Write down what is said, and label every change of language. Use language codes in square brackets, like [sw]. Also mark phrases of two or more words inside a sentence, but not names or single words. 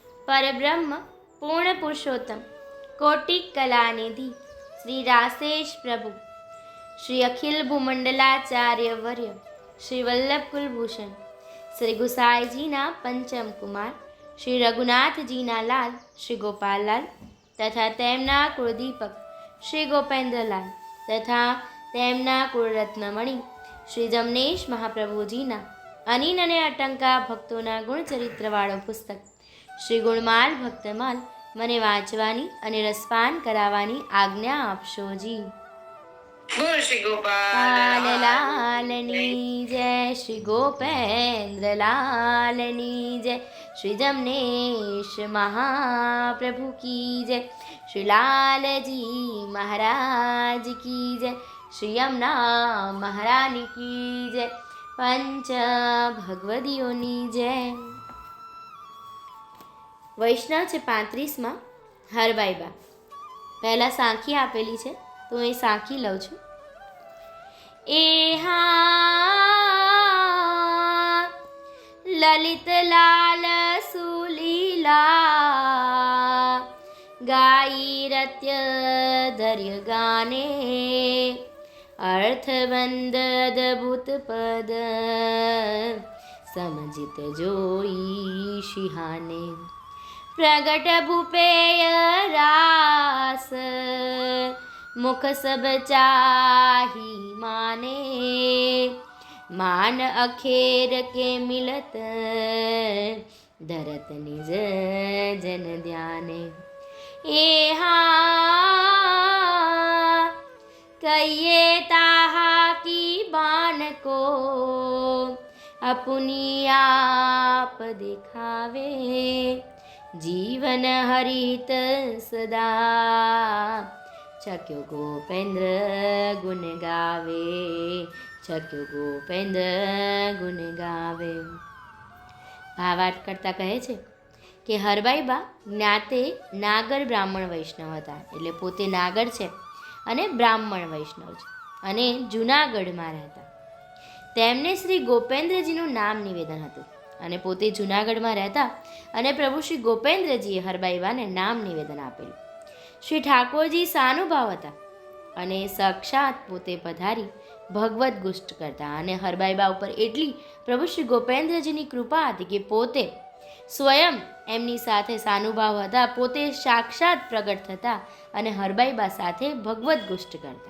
[sa] परब्रह्म पूर्ण पुरुषोत्तम कोटि कलानिधि श्री रासेश प्रभु श्री अखिल भूमंडलाचार्य वर्य श्री वल्लभ [gu] કુલભૂષણ શ્રી ગુસાઈ જી ના પંચમ કુમાર શ્રી રઘુનાથ જી ના લાલ શ્રી ગોપાલલાલ તથા તેમના કુલદીપક શ્રી ગોપેન્દ્રલાલ તથા તેમના કુલરત્નમણિ શ્રી જમનેશ મહાપ્રભુજીના અનિન અને અટંકા ભક્તોના ગુણચરિત્રવાળો પુસ્તક શ્રી ગુણમાલ ભક્તમાલ મને વાંચવાની અને રસપાન કરાવાની આજ્ઞા આપશો જી। બોલ શ્રી ગોપાલ લાલની જય શ્રી ગોપેન્દ્ર લાલની જય [hi] श्री जमनेश महाप्रभु की जय श्री लाल जी महाराज की जय श्री यमुना महारानी की जय [gu] પંચ ભગવદીઓની જય। वैष्णव છે 35માં હરબાઈબા। પહેલાં સાંખી આપેલી છે તો એ સાંખી લઉં છું। [bra] एहा ललित लाल सुलीला गाई रत्य धर्य गाने अर्थबंध अदभुत पद समजित जोई शिहाने प्रगट भूपेय रास मुख सब चाही माने मान अखेर के मिलत धरत निज जन ध्याने। एहा कहिए ताहा की बान को अपनी आप दिखावे जीवन हरित सदा छक्यो गोपेन्द्र गुण गावे छक्यो गोपेन्द्र गुण गावे। [gu] ભાવાર્થ કરતા કહે છે કિ હરબાઈબા જ્ઞાતે નાગર બ્રાહ્મણ વૈષ્ણવ હતા એટલે પોતે નાગર છે અને બ્રાહ્મણ વૈષ્ણવ છે અને જૂનાગઢમાં રહેતા। તેમને શ્રી ગોપેન્દ્રજીનું નામ નિવેદન હતું અને પોતે જૂનાગઢમાં રહેતા અને પ્રભુ શ્રી ગોપેન્દ્રજીએ હરબાઈબાને નામ નિવેદન આપેલું। શ્રી ઠાકોરજી સાનુભાવ હતા અને સાક્ષાત પોતે પધારી ભગવત ગુષ્ટ કરતા અને હરબાઈબા ઉપર એટલી પ્રભુ શ્રી ગોપેન્દ્રજીની કૃપા હતી કે પોતે સ્વયં એમની સાથે સાનુભાવ હતા, પોતે સાક્ષાત પ્રગટ થતા અને હરબાઈબા સાથે ભગવત ગુષ્ટ કરતા।